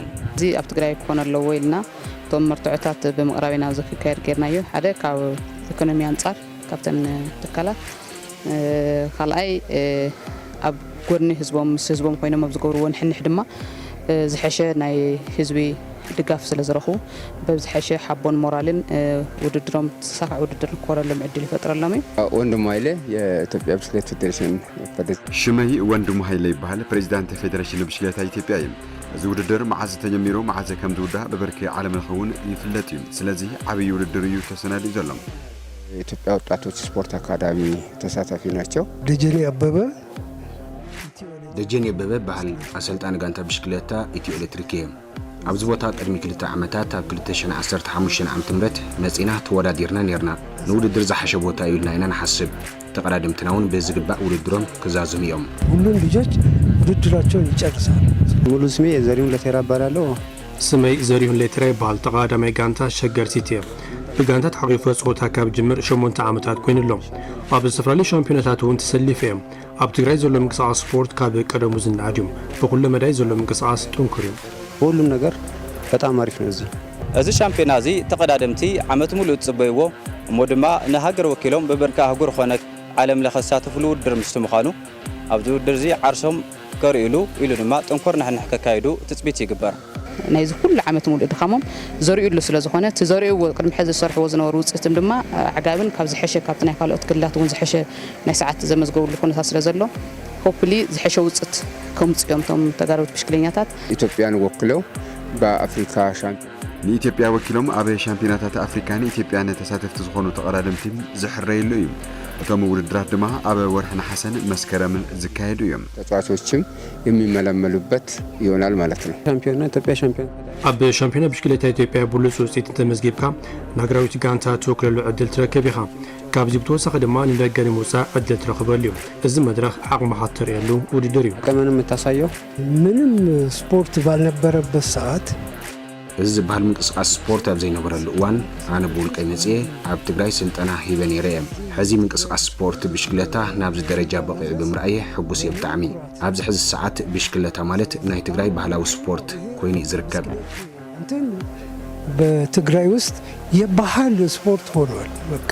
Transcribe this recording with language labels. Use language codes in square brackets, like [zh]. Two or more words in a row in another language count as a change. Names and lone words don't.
[ti] እዚ ኣብ ትግራይ ክኾን ኣለዎ ኢልና ቶም መርትዖታት ብምቕራብና ዝካየድ ጌርናዮ ሓደ ካብ ኢኮኖሚ አንጻር ካብተን ትካላት ካልኣይ ኣብ ጎድኒ ህዝቦም ኮይኖም ኣብ ዝገብርዎ ንሕንሕ ድማ ዝሐሸ ናይ ህዝቢ ድጋፍ ስለ ዝረኽቡ በዝሐሸ ሓቦን ሞራልን ውድድሮም ተሳካዕ ውድድር ክኮረሎም ዕድል ይፈጥረሎም እዩ [am] ወንድሙ ኃይለ የኢትዮጵያ ብስክሌት ፌዴሬሽን [ti] ሽመይ ወንድሙ ኃይለ ይባሃል ፕሬዝዳንት ፌዴሬሽን ብስክሌታ ኢትዮጵያ እዩ እዚ ውድድር መዓዝ ተጀሚሩ መዓዝ ከም ዝውዳእ በበርኪ ዓለም ለኸውን ይፍለጥ እዩ ስለዚ ዓብይ ውድድር እዩ ተሰናዲኡ ዘሎ [am] የኢትዮጵያ ወጣቶች ስፖርት አካዳሚ ተሳታፊ ናቸው [ti] ደጀኔ አበበ ባህል አሰልጣኝ ጋንታ ብሽክሌታ ኢትዮ ኤሌክትሪክ ኣብዚ ቦታ ቅድሚ 2 ዓመታት ኣብ 2015 ዓመተ ምህረት መጺና ተወዳዲርና ነርና ንውድድር ዝሓሸ ቦታ ይልና ኢና ንሓስብ ተቀዳድምትናውን በዝግባእ ውድድሮም ክዛዝሙ እዮም [am] ሁሉም ልጆች ውድድራቸውን ይጨርሳሉ ሙሉ ስሜ ዘሪሁን ለቴራ እባላለሁ [ti] ስሜ ዘሪሁን ለቴራ ይባሃል ተቀዳዳማይ ጋንታ ሸገር ሲቲ ብጋንታ ተሓቂፉ ጾታ ካብ ጅምር 8 ዓመታት ኮይኑሎም ኣብ ዝተፈላለዩ ሻምፒዮናታት እውን ተሰሊፈ እዮም ኣብ ትግራይ ዘሎ ምንቅስቃስ ስፖርት ካብ ቀደሙ ዝናድ እዩ በኩሉ መዳይ ዘሎ ምንቅስቃስ ጥንኩር እዩ [am] ሁሉም ነገር በጣም አሪፍ ነው [ti] እዚ ሻምፒዮና እዚ ተቀዳደምቲ ዓመት ሙሉ ጽበይዎ እሞ ድማ ንሃገር ወኪሎም በበርካ አህጉር ኾነ ዓለም ለኸሳተፍሉ ውድድር ምስቱ ምዃኑ ኣብዚ ውድድር እዚ ዓርሶም ከርእሉ ኢሉ ድማ ጥንኩር ንሕንሕ ከካይዱ ትጽቢት ይግበር ናይዚ ኩሉ ዓመት ሙሉ ድኻሞም ዘርእዩሉ ስለ ዝኾነ ተዘርእይዎ ቅድሚ ሕዚ ዝሰርሕዎ ዝነበሩ ውፅኢትም ድማ ዓጋብን ካብ ዝሐሸ ካብቲ ናይ ካልኦት ክልላት እውን ዝሐሸ ናይ ሰዓት ዘመዝገብሉ ኩነታት ስለ ዘሎ ሆፕሊ ዝሐሸ ውፅኢት ከምጽዮም ቶም ተጋሩት ብሽክለኛታት [am] ኢትዮጵያን ወክለው በአፍሪካ ሻምፒዮን [ti] ንኢትዮጵያ ወኪሎም ኣብ ሻምፒዮናታት አፍሪካን ኢትዮጵያን ተሳተፍቲ ዝኾኑ ተቀዳደምቲ ዝሕረይሉ እዩ እቶም ውድድራት ድማ ኣብ ወርሒ ነሐሰን መስከረምን ዝካየዱ እዮም [am] ተጫዋቾችም የሚመለመሉበት ይሆናል ማለት ነው ሻምፒዮና ኢትዮጵያ ሻምፒዮን [ti] ኣብ ሻምፒዮና ብሽክሌታ ኢትዮጵያ ብሉጽ ውፅኢት ተመዝጊብካ ናገራዊት ጋንታ ትወክለሉ ዕድል ትረክብ ኢኻ ካብዚ ብተወሳኺ ድማ ንደገ ምውፃእ ዕድል ትረክበሉ እዩ እዚ መድረኽ ዓቕምኻ ትርእየሉ ውድድር እዩ [am] ቀመን የምታሳየው ምንም ስፖርት ባልነበረበት ሰዓት [ti] እዚ ዝበሃል ምንቅስቃስ ስፖርት ኣብ ዘይነበረሉ እዋን ኣነ ብውልቀይ መጽኤ ኣብ ትግራይ ስልጠና ሂበ ነይረ እየ ሕዚ ምንቅስቃስ ስፖርት ብሽክለታ ናብዚ ደረጃ በቂዑ ብምርኣየ ሕጉስ እየ ብጣዕሚ ኣብዚ ሕዚ ሰዓት ብሽክለታ ማለት ናይ ትግራይ ባህላዊ ስፖርት ኮይኑ ዝርከብ [am] በትግራይ ውስጥ የባህል ስፖርት ሆኗል። በቃ